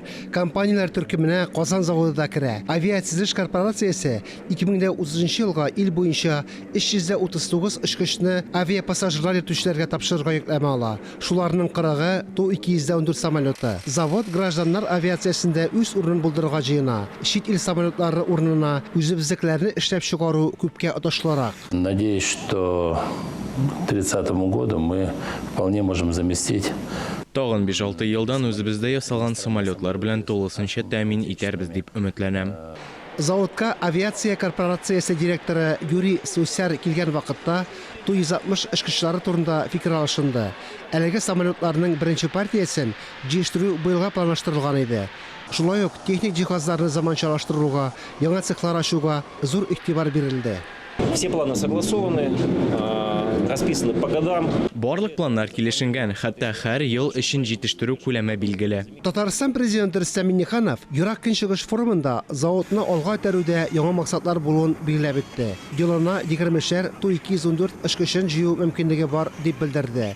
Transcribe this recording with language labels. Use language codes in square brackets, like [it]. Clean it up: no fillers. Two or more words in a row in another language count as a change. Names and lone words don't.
[tt] Компанияләр төркеменә Казан заводы да керә. Авиация корпорациясе 2030 елга ил буенча 339 очкычны авиапассажирлар йөртүчеләргә тапшырырга йөкләмә ала. Шуларның 40-ы Ту-214 самолеты. Завод гражданнар авиациясендә үз урынын булдырырга җыена. Чит ил самолетлары урынына үзебезнекеләрне эшләп чыгару күпкә отышлырак. [ru] Надеюсь, что к 30 году мы вполне можем заместить. [tt] Тагын 5-6 елдан үзебездә ясалган самолетлар белән тулысынча тәэмин итәрбез дип өметләнәм. Заводка авиация корпорациясе директоры Юрий Сусяр килгән вакытта Ту-160 очкычлары турында фикер алышынды. Әлеге самолетларның беренче партиясын җыештыру быелга планлаштырылган иде. Шулай ук техник җиһазларны заманчалаштыруга, яңа цехлар ачуга зур игътибар бирелде. [ru] Все планы согласованы, расписаны по годам. [tt] Барлык планнар килешенгән, хәтта һәр ел өчен җитештерү күләме билгеле. Татарстан президенты Рөстәм Миңнеханов Ерак Көнчыгыш форумында заводны алга күтәрүдә яңа максатлар булуын билгеләп үтте. Елына 20-шәр Ту-214 очкычын җыю мөмкинлеге бар дип белдерде.